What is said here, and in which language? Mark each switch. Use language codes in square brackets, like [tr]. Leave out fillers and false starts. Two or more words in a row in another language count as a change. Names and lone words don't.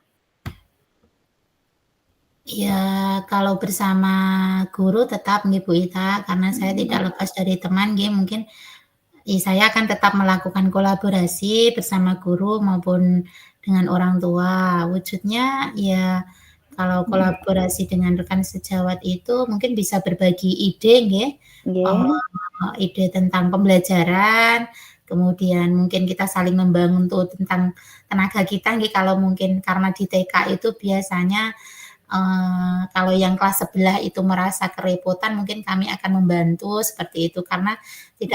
[id] Ya, kalau bersama guru tetap nggih, Bu Ita, karena saya tidak Mhm, lepas dari teman nggih, mungkin saya akan tetap melakukan kolaborasi bersama guru maupun dengan orang tua. Wujudnya ya kalau mhm, kolaborasi dengan rekan sejawat itu mungkin bisa berbagi ide nggih, nggih, ide tentang pembelajaran, kemudian mungkin kita saling membantu tentang tenaga kita nggih, kalau mungkin karena di TK itu biasanya, kalau yang kelas sebelah itu merasa kerepotan mungkin kami akan membantu seperti itu, karena tidak